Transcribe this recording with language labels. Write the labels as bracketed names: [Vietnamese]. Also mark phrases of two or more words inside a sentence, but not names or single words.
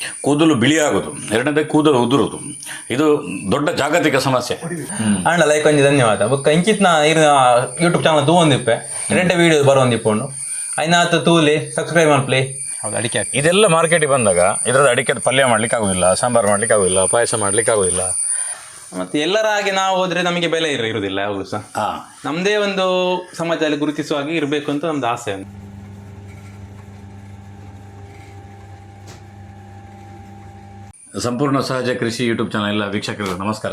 [Kannada] ಕೂದಲು ಬಿಳಿಯಾಗೋದು, ಎರಡನೇದು ಕೂದಲು ಉದುರುದು. ಇದು ದೊಡ್ಡ ಜಾಗತಿಕ ಸಮಸ್ಯೆ. [Tulu] ಅಂಡ ಲೈಕ್ ಒಂಜಿ ಧನ್ಯವಾದ. ಬೊಕ್ಕ ಇಂಚಿತ್ನ ಯೂಟ್ಯೂಬ್ ಚಾನಲ್ ತೂವೊಂದಿಪ್ಪೆ ಎರಡೇ ವಿಡಿಯೋ ಬರೋಂದಿಪ್ಪುಂಡು ಐನಾತ್ ತೂಲಿ ಸಬ್ಸ್ಕ್ರೈಬ್ ಮಾಡ್ಪ್ಲಿ. [Kannada] ಹೌದು, ಅಡಿಕೆ ಇದೆಲ್ಲ ಮಾರ್ಕೆಟಿಗೆ ಬಂದಾಗ ಇದರದ ಅಡಿಕೆ ಪಲ್ಯ ಮಾಡ್ಲಿಕ್ಕೆ ಆಗೋದಿಲ್ಲ, ಸಾಂಬಾರು ಮಾಡ್ಲಿಕ್ಕೆ ಆಗೋದಿಲ್ಲ, ಪಾಯಸ ಮಾಡ್ಲಿಕ್ಕೆ ಆಗೋದಿಲ್ಲ. ಮತ್ತೆ ಎಲ್ಲರ ಹಾಗೆ ನಾವು ಹೋದ್ರೆ ನಮಗೆ ಬೆಲೆ ಇರುವುದಿಲ್ಲ ಯಾವಾಗಲೂ ಸಹ. ನಮ್ದೇ ಒಂದು ಸಮಾಜದಲ್ಲಿ ಗುರುತಿಸುವ ಹಾಗೆ ಇರಬೇಕು ಅಂತ ನಮ್ದು ಆಸೆ. ಸಂಪೂರ್ಣ ಸಹಜ ಕೃಷಿ ಯೂಟ್ಯೂಬ್ ಚಾನಲ್ ಎಲ್ಲ ವೀಕ್ಷಕರಿಗೆ ನಮಸ್ಕಾರ.